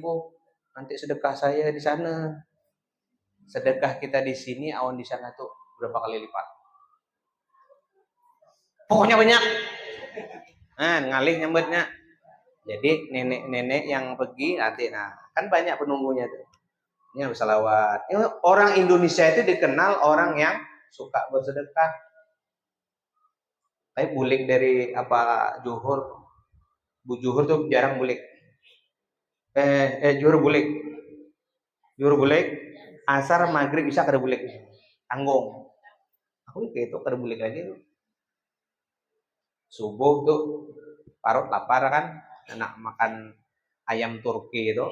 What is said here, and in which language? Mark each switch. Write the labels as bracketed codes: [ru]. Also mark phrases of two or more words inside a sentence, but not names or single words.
[id] Nanti sedekah saya di sana. Sedekah kita di sini, awan di sana tuh berapa kali lipat. Pokoknya banyak. Ngalih nyambutnya. Jadi nenek-nenek yang pergi nanti, kan banyak penunggunya tuh. Ini harus salawat. Orang Indonesia itu dikenal orang yang suka bersedekah. [bjn] Tapi bulik dari Johor, Bu Johor tuh jarang bulik. Johor bulik. Asar maghrib bisa kada bulik. Tanggung. Aku kayak itu kada bulik lagi tuh. Subuh tuh parut lapar kan, enak makan ayam Turki itu.